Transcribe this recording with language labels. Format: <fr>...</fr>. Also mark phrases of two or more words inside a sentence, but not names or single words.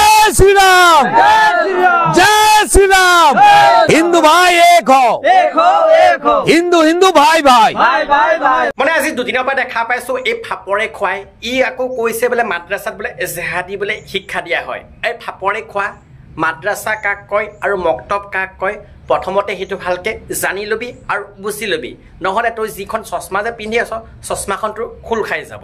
<hi>श्री राम जय श्री राम हिंदू भाई एक हो हिंदू हिंदू भाई भाई</hi> <as>মানে আজি দুদিনৰ পৰা দেখা পাইছো এই ফাপৰে খুৱাই ই আকৌ কৈছে বোলে মাদ্ৰাসাত বোলে জেহাদী বোলে শিক্ষা দিয়া হয় এই ফাপৰে খোৱা মাদ্ৰাসা কাক কয় আৰু মক্তব কাক কয় প্ৰথমতে হেতু ভালকে জানি লবি আৰু বুজি লবি নহলে তই যিখন চশমা যে পিন্ধি আছ চশমাখনটো খুল খাই যাব</as>